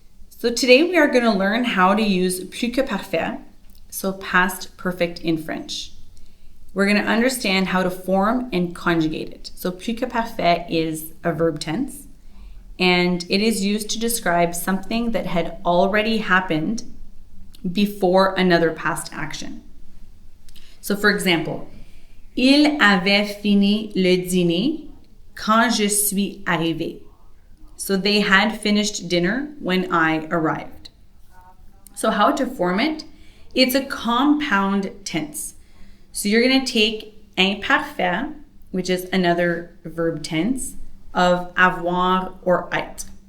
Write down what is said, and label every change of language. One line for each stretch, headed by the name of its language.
English: So today we are going to learn how to use plus-que-parfait, so past perfect in French. We're going to understand how to form and conjugate it. So plus-que-parfait is a verb tense, and it is used to describe something that had already happened before another past action.
French: So for example, il avait fini le dîner quand je suis arrivé.
English: So they had finished dinner when I arrived. So how to form it? It's a compound tense. So you're going to take imparfait, which is another verb tense, of avoir or être.